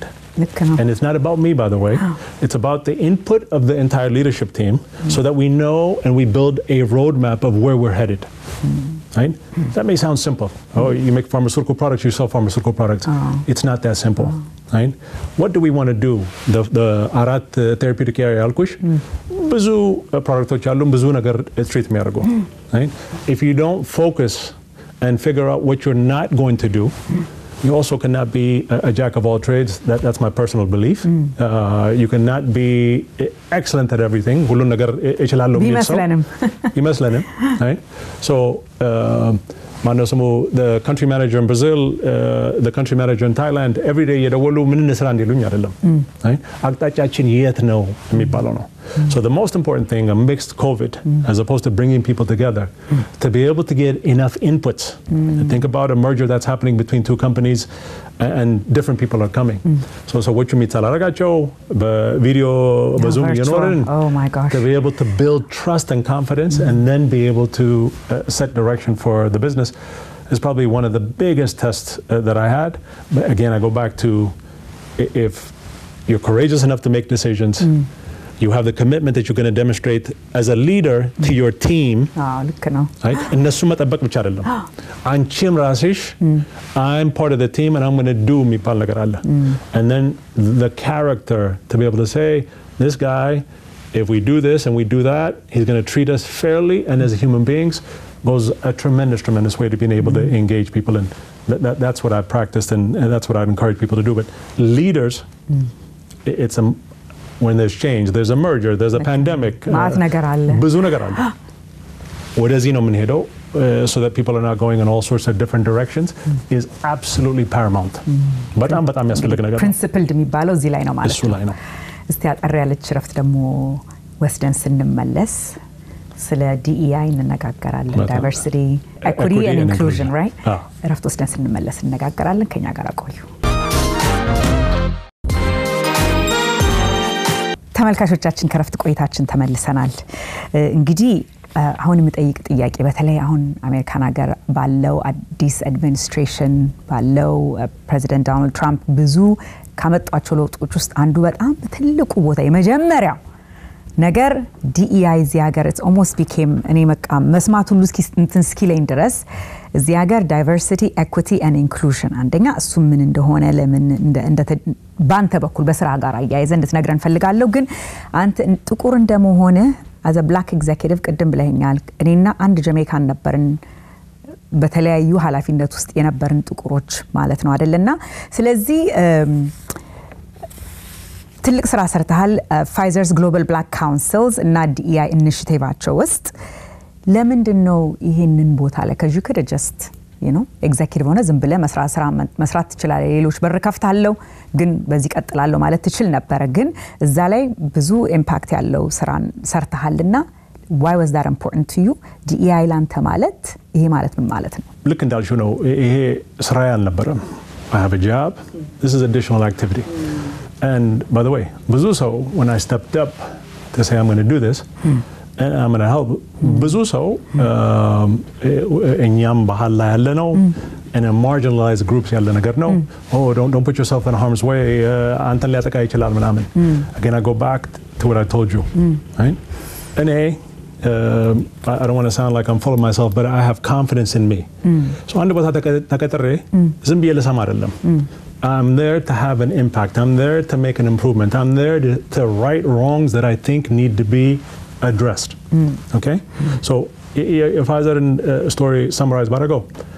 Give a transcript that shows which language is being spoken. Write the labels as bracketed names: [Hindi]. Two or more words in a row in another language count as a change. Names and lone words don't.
[English] And it's not about me, by the way. It's about the input of the entire leadership team so that we know and we build a roadmap of where we're headed. Right? That may sound simple. Oh, you make pharmaceutical products, you sell pharmaceutical products. It's not that simple. Right? What do we want to do? [Amharic] The አራት [English] therapeutic area [Amharic] ያልኩሽ ብዙ ፕሮዳክቶች አሉ ብዙ ነገር ትሪት የሚያደርጉ. [English] Right? If you don't focus and figure out what you're not going to do, you also cannot be a jack of all trades. That's my personal belief. You cannot be excellent at everything. [Amharic] ሁሉን ነገር እችላለሁ የሚል ሰው ይመስለንም. [English] Right? So the country manager in Brazil, the country manager in Thailand, every day [Amharic] የደወሉ ምን እንስራ እንዲሉኝ አይደለም. አቅጣጫችን የት ነው የሚባለው ነው. [English] So the most important thing amidst COVID, as opposed to bringing people together, to be able to get enough inputs. Think about a merger that's happening between two companies and different people are coming. So what you meet [Amharic] ሳላረጋቸው በቪዲዮ በዙም እየኖርን [English] oh my gosh, to be able to build trust and confidence and then be able to set direction for the business is probably one of the biggest tests that I had. But again, I go back to if you're courageous enough to make decisions, you have the commitment that you're going to demonstrate as a leader to your team. Right? [Amharic] እነሱ መጠበቅ ብቻ አይደለም. አንቺም ራስሽ [English] I'm part of the team and I'm going to do [Amharic] የሚባል ነገር አለ. [English] And then the character to be able to say, this guy, if we do this and we do that, he's going to treat us fairly and as human beings, goes a tremendous way to being able to engage people. And that's what I've practiced and that's what I'd encourage people to do. But leaders, it's when there's change, there's a merger, there's a pandemic. [Amharic] ብዙ ነገር አለ. ወደዚህ ነው የምንሄደው [English] so that people are not going in all sorts of different directions is absolutely paramount. [Amharic] በጣም ያስፈልግ ነገር ነው. principled የሚባለው እዚህ ላይ ነው ማለት ነው. እሱ ላይ ነው. እስቲ አጠር ያለች ረፍት ደግሞ ወስደን ስንመለስ ስለ DEI እንነጋገራለን. [English] diversity, equity and inclusion, right? [Amharic] ረፍት ወስደን ስንመለስ እንነጋገራለን. ከኛ ጋር ቆዩ. ተመልካቾቻችን ከረፍት ቆይታችን ተመልሰናል። እንግዲህ አሁን የምጠይቅ ጥያቄ በተለይ አሁን አሜሪካን ሀገር ባለው አዲስ አድሚኒስትሬሽን ባለው ፕሬዚደንት ዶናልድ ትራምፕ ብዙ ካመጣቸው ለውጦች ውስጥ አንዱ በጣም ትልቁ ቦታ የመጀመሪያው ነገር DEI እዚህ ሀገር [English] it's almost became [Amharic] እኔ መስማት ሁሉ እስኪለኝ ድረስ እዚህ ሀገር [English] diversity, equity and inclusion [Amharic] አንደኛ እሱ ምን እንደሆነ ለምን ባንተ በኩል በስራ ጋር አያይዘ እንድትነግረን ፈልጋለሁ። ግን አንተ ጥቁር እንደመሆነ [English] as a black executive [Amharic] ቅድም ብለኛል እኔና አንድ ጀሜይካን ነበርን በተለያዩ ኃላፊነት ውስጥ የነበርን ጥቁሮች ማለት ነው አይደለና ስለዚህ ትልቅ ስራ ሰርተሃል Pfizer's Global Black Councils እና DEI ኢኒሺቲቫቸው ውስጥ ለምንድነው ይሄንን ቦታ ላይ [English] cuz you could just [Amharic] ኤግዜኪቲቭ ሆነ ዝም ብለ መስራት ትችላለ ሌሎች በር ከፍታለው ግን በዚህ ቀጥላለው ማለት ትችል ነበር ግን እዛ ላይ ብዙ ኢምፓክት ያለው ስራን ሰርተሃልና [English] why was that important to you [Amharic] DEI ላንተ ማለት ይሄ ማለት ምን ማለት ነው ልክ እንዳልሽው ነው ይሄ ስራ ያልነበረም [English] I have a job this is additional activity and by the way [Amharic] ብዙ ሰው [English] when I stepped up to say I'm going to do this and I'm going to help [Amharic] ብዙ ሰው እኛም ባህል ላይ ያለ ነው [English] and a marginalized groups [Amharic] ያለ ነገር ነው [English] oh don't put yourself in harm's way [Amharic] አንተን ሊያጠቃ ይችላል ምናምን [English] again I go back to what I told you right and I don't want to sound like I'm full of myself but I have confidence in me so [Amharic] አንድ ቦታ ተቀጥሬ ዝም ብዬ ለሰማ አይደለም [English] I'm there to have an impact I'm there to make an improvement I'm there to right wrongs that I think need to be addressed okay so if Pfizer story summarized about ago